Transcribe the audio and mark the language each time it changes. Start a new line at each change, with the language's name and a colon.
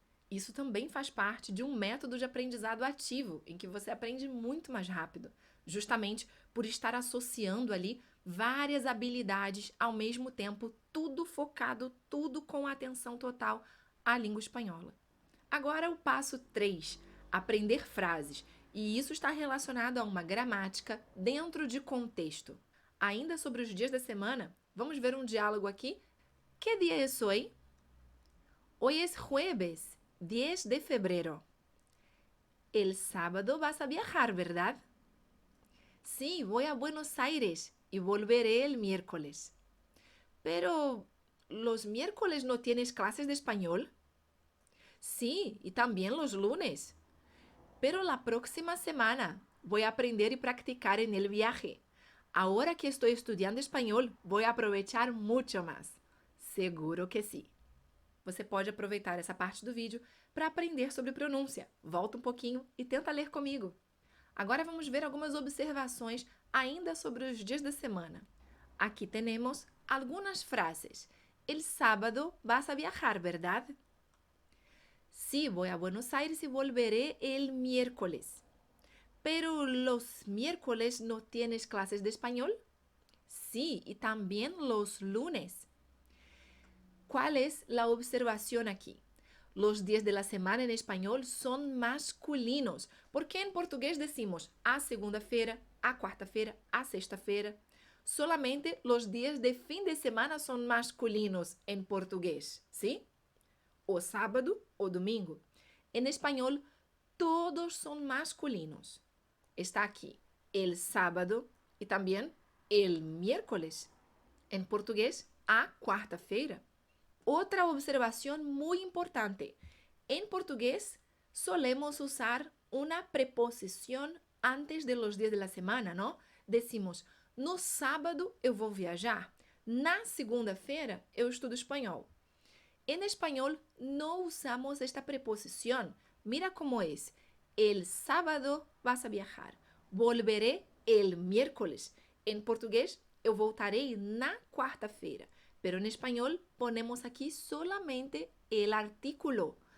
Portuguese: Isso também faz parte de um método de aprendizado ativo, em que você aprende muito mais rápido, justamente por estar associando ali várias habilidades ao mesmo tempo, tudo focado, tudo com atenção total à língua espanhola. Agora o passo 3, aprender frases. E isso está relacionado a uma gramática dentro de contexto. Ainda sobre os dias da semana, vamos ver um diálogo aqui. Que dia é hoje?
Spanish: Hoy es jueves, 10 de febrero. El sábado vas a viajar, ¿verdad? Sí, voy a Buenos Aires y volveré el miércoles. Pero, ¿los miércoles no tienes clases de español? Sí, y también los lunes. Pero la próxima semana voy a aprender y practicar en el viaje. Ahora que estoy estudiando español, voy a aprovechar mucho más. Seguro que sí.
Portuguese: Você pode aproveitar essa parte do vídeo para aprender sobre pronúncia. Volta um pouquinho e tenta ler comigo. Agora vamos ver algumas observações ainda sobre os dias da semana. Aqui temos algumas frases.
Spanish: El sábado vas a viajar, ¿verdad? Sí, voy a Buenos Aires y volveré el miércoles. Pero los miércoles no tienes clases de español? Sí, y también los lunes. ¿Cuál es la observación aquí? Los días de la semana en español son masculinos, porque en portugués decimos
Portuguese: a segunda-feira, a quarta-feira, a sexta-feira.
Spanish: Solamente los días de fin de semana son masculinos en portugués, ¿sí?
Portuguese: O sábado o domingo.
Spanish: En español, todos son masculinos. Está aquí el sábado y también el miércoles. En portugués,
Portuguese: a quarta-feira.
Spanish: Otra observación muy importante. En portugués solemos usar una preposición antes de los días de la semana, ¿no? Decimos,
Portuguese: no sábado eu vou viajar, na segunda-feira eu estudo espanhol.
Spanish: En español no usamos esta preposición. Mira cómo es. El sábado vas a viajar. Volveré el miércoles. En portugués,
Portuguese: eu voltarei na quarta-feira.
Spanish: Pero en español ponemos aquí solamente el artículo.